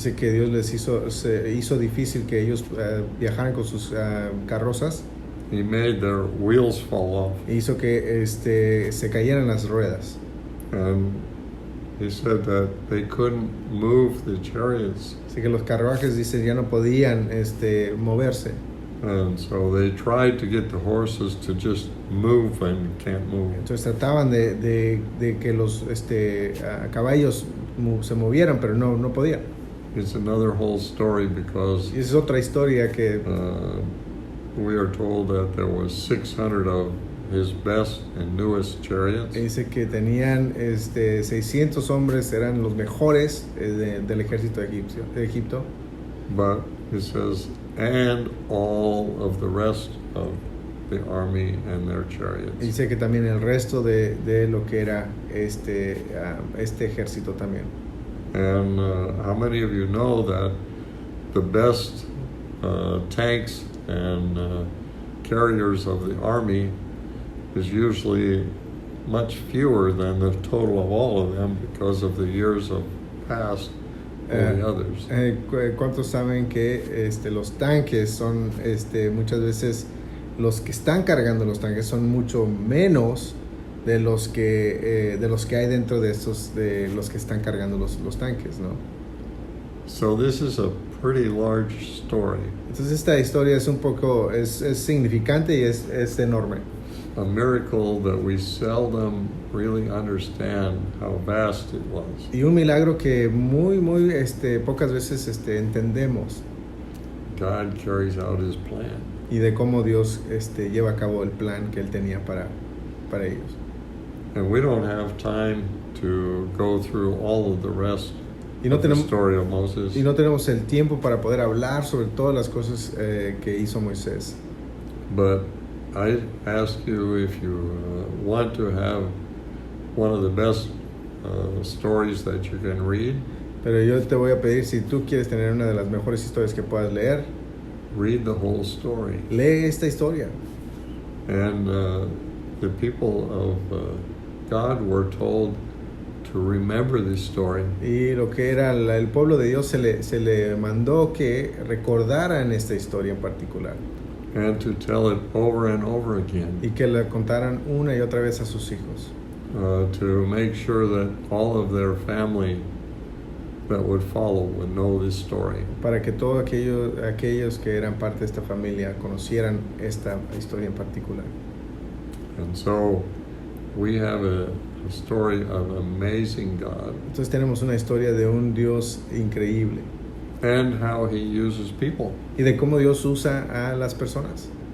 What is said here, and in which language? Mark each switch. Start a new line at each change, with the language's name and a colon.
Spanish: Dice que Dios se hizo difícil que ellos viajaran con sus carrozas.
English: He made their wheels fall off.
Spanish: E hizo que se cayeran las ruedas.
English: And he said that they couldn't move the chariots.
Spanish: Así que los carruajes, dice, ya no podían moverse.
English: And so they tried to get the horses to just move and can't move.
Spanish: Entonces trataban de que los caballos se movieran, pero no podían.
English: It's another whole story because
Spanish: Y esa es otra historia que
English: we are told that there was 600 of his best and newest chariots.
Spanish: dice que tenían 600 hombres, eran los mejores del ejército de Egipto.
English: But it says, and all of the rest of the army and their chariots.
Spanish: Y dice que también el resto de lo que era este ejército también.
English: And how many of you know that the best tanks and carriers of the army is usually much fewer than the total of all of them because of the years of past of the others.
Spanish: ¿Cuántos saben que los tanques son muchas veces los que están cargando los tanques son mucho menos de los que hay dentro de los que están cargando los tanques, ¿no?
English: So this is a pretty large story.
Spanish: Entonces esta historia es un poco es significante y es enorme.
English: A miracle that we seldom really understand how vast it was.
Spanish: Y un milagro que muy pocas veces entendemos.
English: God carries out his plan.
Spanish: Y de cómo Dios lleva a cabo el plan que él tenía para ellos.
English: And we don't have time to go through all of the rest
Spanish: Y no
English: of the
Spanish: tenemos-
English: story of Moses.
Spanish: Y no tenemos el tiempo para poder hablar sobre todas las cosas que hizo Moisés.
English: But I ask you if you want to have one of the best stories that you can read,
Spanish: Pero yo te voy a pedir, si tú quieres tener una de las mejores historias que puedas leer,
English: read the whole story.
Spanish: lee esta historia.
English: And the people of God were told to remember this story
Spanish: Y lo que era el pueblo de Dios se le mandó que recordaran esta historia en particular
English: and to tell it over and over again
Spanish: y que la contaran una y otra vez a sus hijos,
English: to make sure that all of their family that would follow would know this story.
Spanish: para que todos aquellos que eran parte de esta familia conocieran esta historia en particular.
English: And so we have a story of an amazing God
Spanish: Entonces tenemos una historia de un Dios increíble
English: and how he uses people y de cómo Dios usa a las personas